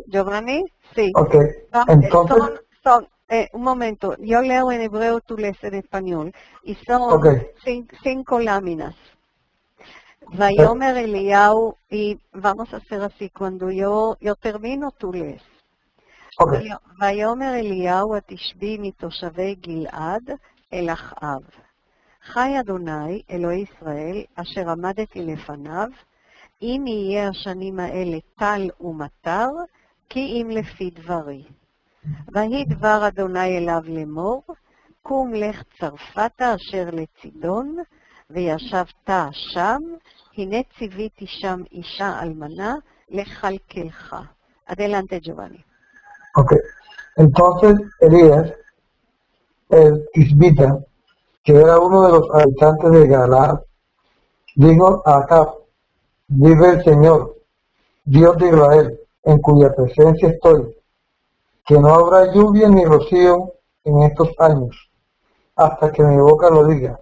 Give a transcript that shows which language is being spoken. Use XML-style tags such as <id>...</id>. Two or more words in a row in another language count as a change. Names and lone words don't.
<es>Giovanni? Sí. Ok, entonces, Un momento, yo leo en hebreo, tú lees en español, y son ok, 5 láminas. Vayomer Eliyahu, y vamos a hacer así, cuando yo termino, tú lees. ok.</es> <he>ויאמר אליהו התשבי מתושבי גלעד אל אחאב. חי אדוני אלוהי ישראל אשר עמדתי לפניו, אם יהיה השנים האלה טל ומטר, כי אם לפי דברי. ויהי דבר אדוני אליו לאמור, קום לך צרפתה אשר לצידון, וישבת שם, הנה ציוויתי שם אישה אלמנה לכלכלך.</he> <es>Adelante, Giovanni. Ok, entonces Elías, el tisbita, que era uno de los habitantes de Galaad, dijo a Acab, vive el Señor, Dios de Israel, en cuya presencia estoy, que no habrá lluvia ni rocío en estos años, hasta que mi boca lo diga.</es>